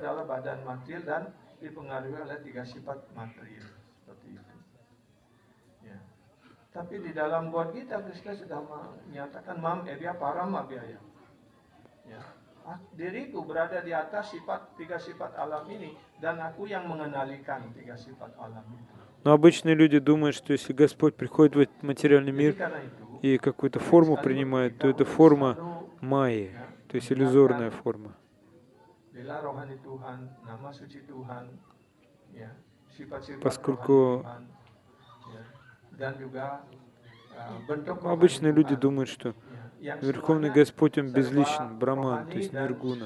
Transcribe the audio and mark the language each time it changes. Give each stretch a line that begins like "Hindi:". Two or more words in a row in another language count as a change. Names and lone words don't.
Indonesian: Tapi di dalam Bhagavad Gita Krishna sudah menyatakan
Sanskrit: माम् एभ्यः परम् अव्ययम्.
Indonesian: Diriku berada di atas tiga sifat alam ini dan aku yang mengenalikan tiga sifat alam itu.
Russian: Но обычные люди думают, что если Господь приходит в этот материальный мир и какую-то форму принимает, то это форма майи, то есть иллюзорная форма. Поскольку обычные люди думают, что Верховный Господь, Он безличен, Браман, то есть ниргуна.